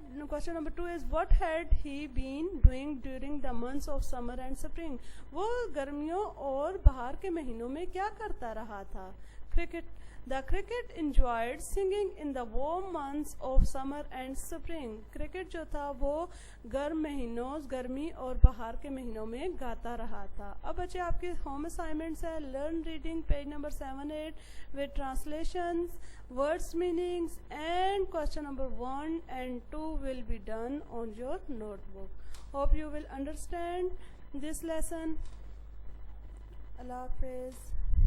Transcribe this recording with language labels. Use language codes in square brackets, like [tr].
[en] Question number 2 is what had he been doing during the months of summer and spring? [ur] وہ گرمیوں اور بہار کے مہینوں میں کیا کرتا رہا تھا؟ cricket. [en] The cricket enjoyed singing in the warm months of summer and spring. [ur] cricket جو تھا وہ گرم مہینوں, گرمی اور بہار کے مہینوں میں گاتا رہا تھا. اب بچے آپ کے ہوم اسائنمنٹس ہے, [en] learn reading page number 7-8 with translations, words meanings and question number 1 and 2 will be done on your notebook. Hope you will understand this lesson. Allah Hafiz.